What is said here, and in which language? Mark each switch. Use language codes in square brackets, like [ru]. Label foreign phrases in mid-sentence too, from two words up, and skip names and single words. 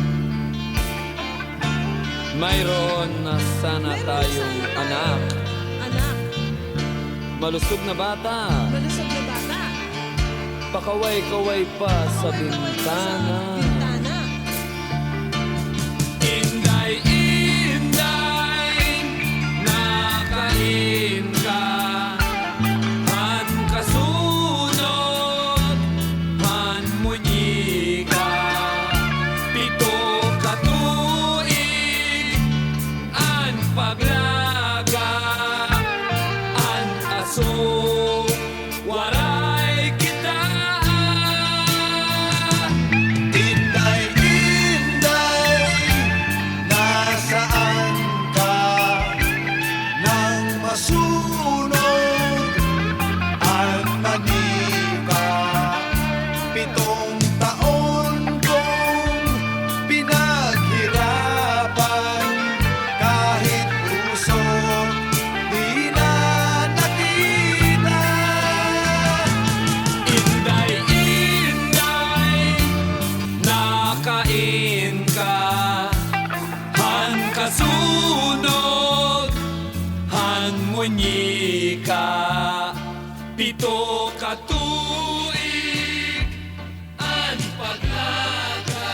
[tl] Mayroon na sana tayong anak. Malusog na bata, Malusog na bata. pakaway-kaway pa sa bintana. Bintana. [war] Inday, inday, nakain ka. Han kasunod, han munyika. Pito katuig, an paglaga. An aso, waray kita. Inday, inday, [tl] nasaan ka? Nang masunog at manika, 7 taon kong pinaghirapan, kahit puso di na nakita. [war] Inday, inday, nakain ka. Han kasunod, han munyika. Pito katuig, an paglaga.